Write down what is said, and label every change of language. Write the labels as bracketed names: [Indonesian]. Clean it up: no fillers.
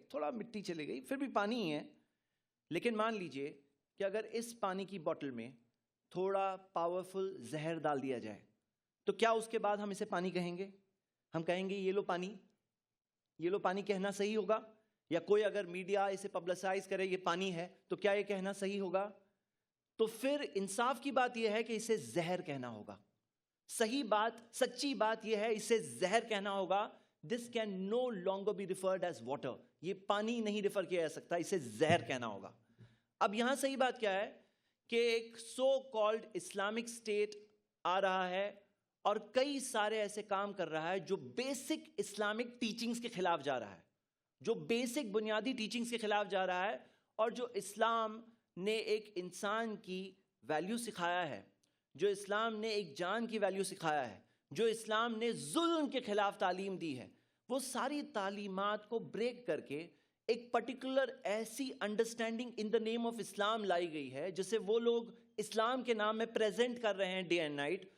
[Urdu] تھوڑا مٹی چلے گئی پھر بھی پانی ہی ہے. لیکن مان لیجئے کہ اگر اس پانی کی بوٹل میں تھوڑا پاورفل زہر ڈال دیا جائے تو کیا اس کے بعد ہم اسے پانی کہیں گے؟ ہم کہیں گے یہ لو پانی. یہ لو پانی کہنا صحیح ہوگا؟ یا کوئی اگر میڈیا اسے پبلسائز کرے یہ پانی ہے تو کیا یہ کہنا صحیح ہوگا؟ تو پھر انصاف کی بات یہ ہے کہ اسے زہر کہنا ہوگا. صحیح بات, سچی بات یہ ہے, اسے زہر کہنا ہوگا. [English] This can no longer be referred as water. [Urdu] یہ پانی نہیں ریفر کیا جا سکتا, اسے زہر کہنا ہوگا. اب یہاں صحیح بات کیا ہے کہ ایک [English] so called Islamic state [Urdu] آ رہا ہے اور کئی سارے ایسے کام کر رہا ہے جو بیسک اسلامک ٹیچنگز کے خلاف جا رہا ہے, جو بیسک بنیادی ٹیچنگز کے خلاف جا رہا ہے, اور جو اسلام نے ایک انسان کی ویلیو سکھایا ہے, جو اسلام نے ایک جان کی ویلیو سکھایا ہے, جو اسلام نے ظلم کے خلاف تعلیم دی ہے, وہ ساری تعلیمات کو بریک کر کے ایک پرٹیکولر ایسی understanding [English] in the name of Islam [Urdu] لائی گئی ہے جسے وہ لوگ اسلام کے نام میں پریزنٹ کر رہے ہیں [English] Day and night.